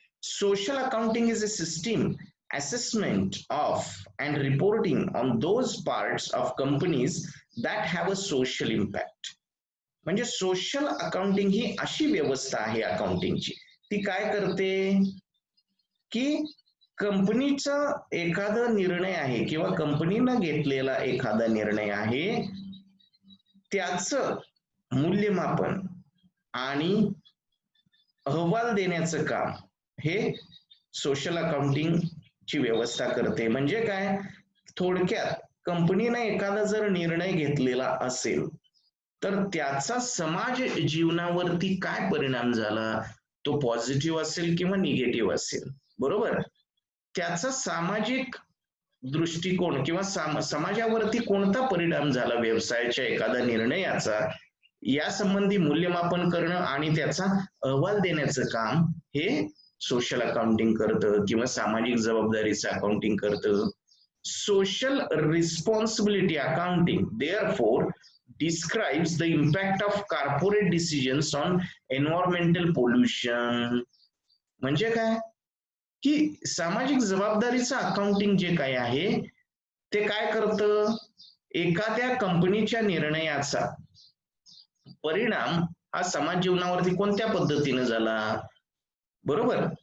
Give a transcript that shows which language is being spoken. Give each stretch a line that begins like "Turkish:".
English: Social accounting is a system assessment of and reporting on those parts of companies that have a social impact.
Marathi: म्हणजे social accounting ही अशी व्यवस्था आहे अकाउंटिंगची, ती काय करते की कंपनीचा एखादा निर्णय आहे किंवा कंपनीनं घेतलेला एखादा निर्णय आहे त्याचं मूल्यमापन आणि अहवाल देण्याचं काम हे सोशल अकाउंटिंग ची व्यवस्था करते. म्हणजे काय, थोडक्यात कंपनीने एखादा जर निर्णय घेतलेला असेल तर त्याचा समाज जीवनावरती काय परिणाम झाला, तो पॉझिटिव्ह असेल किंवा निगेटिव्ह असेल, बरोबर. त्याचा सामाजिक दृष्टिकोन किंवा समाजावरती कोणता परिणाम झाला व्यवसायाच्या एखाद्या निर्णयाचा, या संबंधी मूल्यमापन करणं आणि त्याचा अहवाल देण्याचं काम हे सोशल अकाउंटिंग करतं किंवा सामाजिक जबाबदारीचं अकाउंटिंग करतं.
English: Social responsibility accounting therefore describes the impact of corporate decisions on environmental pollution.
Marathi: म्हणजे काय की सामाजिक जबाबदारीचं अकाउंटिंग जे काय आहे ते काय करतं, एखाद्या कंपनीच्या निर्णयाचा परिणाम हा समाज जीवनावरती कोणत्या पद्धतीने झाला, बरोबर.